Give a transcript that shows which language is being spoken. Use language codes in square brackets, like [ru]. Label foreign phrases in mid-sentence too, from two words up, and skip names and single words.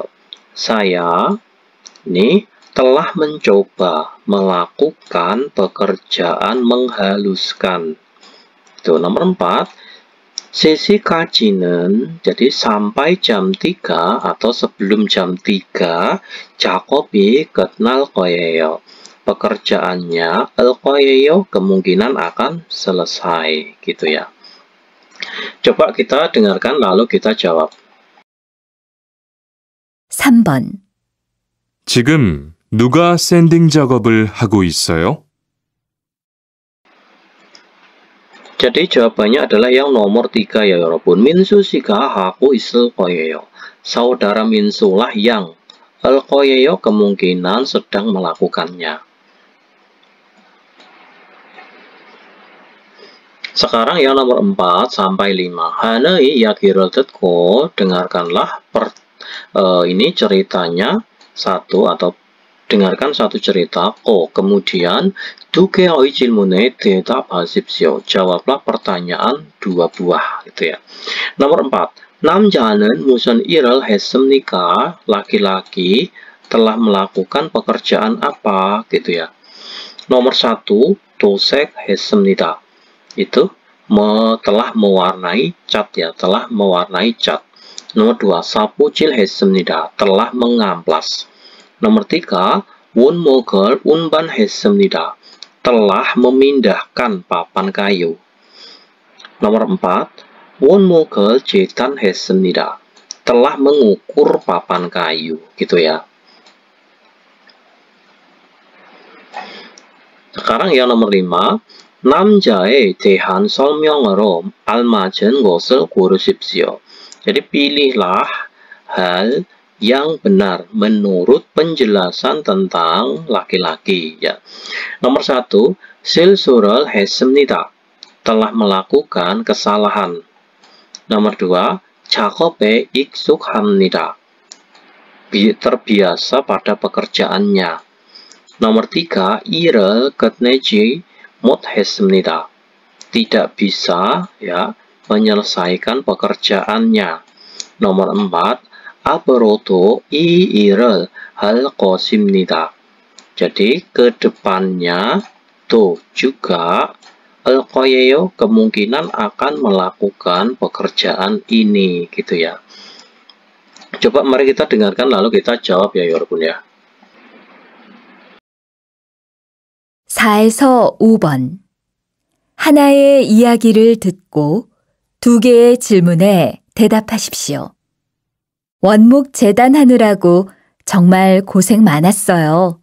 [id] Saya ini telah mencoba melakukan pekerjaan menghaluskan. Itu nomor 4. Sesi까지는 jadi sampai jam 3 atau sebelum jam 3 [ko] 작업이 끝날 거예요. [id] Pekerjaannya [ko] al 거예요 [id] kemungkinan akan selesai gitu ya. Coba kita dengarkan lalu kita jawab. [ko] 3번. 지금 누가 샌딩 작업을 하고 있어요? [id] Jadi jawabannya adalah yang nomor 3 ya 여러분. [ko] 민수 씨가 하고 있을 거예요. [id] Saudara Minsulah yang [ko] al 거예요 [id] kemungkinan sedang melakukannya. Sekarang yang nomor 4 sampai 5. [ko] 하나의 이야기를 듣고 [id] dengarkanlah ini ceritanya satu atau dengarkan satu cerita. [ko] Kemudian 두 개의 질문에 대답하십시오. [id] Jawablah pertanyaan 2 buah gitu ya. Nomor 4. [ko] 남자는 무슨 일을 했습니까? [id] Laki-laki telah melakukan pekerjaan apa gitu ya. Nomor 1. 도색했습니다. Itu telah mewarnai cat ya, telah mewarnai cat. Nomor 2. 사포질했습니다. Telah mengamplas. Nomor 3. [ko] 원목을 운반했습니다. [id] Telah memindahkan papan kayu. Nomor 4. [ko] 원목을 재단했습니다. [id] Telah mengukur papan kayu, gitu ya. Sekarang yang nomor 5. [ko] 남자에 대한 설명으로 알맞은 것을 고르십시오. [id] Jadi pilihlah hal yang benar menurut penjelasan tentang laki-laki ya. Nomor 1. [ko] 실수를 했습니다. [id] Telah melakukan kesalahan. Nomor 2. [ko] 작업에 익숙합니다. [id] Terbiasa pada pekerjaannya. Nomor 3. [ko] 일을 끝내지 못했습니다. [id] Tidak bisa ya menyelesaikan pekerjaannya. Nomor 4. [ko] 앞으로도 이 일을 할 것입니다. [id] Jadi kedepannya tuh juga [ko] al 거예요 [id] kemungkinan akan melakukan pekerjaan ini gitu ya. Coba mari kita dengarkan lalu kita jawab ya 여러분 ya. [ko] 4에서 5번. 하나의 이야기를 듣고 2개의 질문에 대답하십시오. 원목 재단하느라고 정말 고생 많았어요.